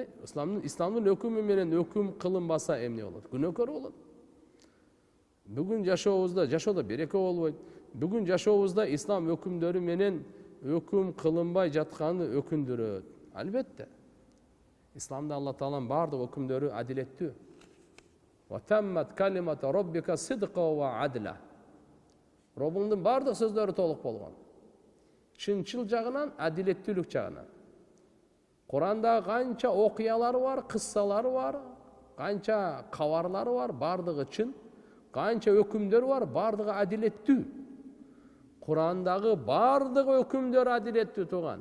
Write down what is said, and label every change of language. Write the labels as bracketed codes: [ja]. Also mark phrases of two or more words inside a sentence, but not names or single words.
[ky] Исламдын өкүмү менен өкүм кылынбаса эмне болот? Күнөөкөр болот. Бүгүн жашоодо береке болбойт. Бүгүн жашообузда ислам өкүмдөрү менен өкүм кылынбай жатканы өкүндүрөт. Албетте. Исламда Алла Тааланын бардык өкүмдөрү адилеттүү. [ar] وتمت كلمة ربك صدقا وعدلا. [ky] Роббуңдун бардык сөздөрү толук болгон. Чынчыл жагынан, адилеттүүлүк жагынан. Куранда канча окуялары бар, кыссалары бар, канча кабарлары бар, бардыгы чын. Канча өкүмдөр бар, бардыгы адилеттүү. Курандагы бардыгы өкүмдөр адилеттүү туган.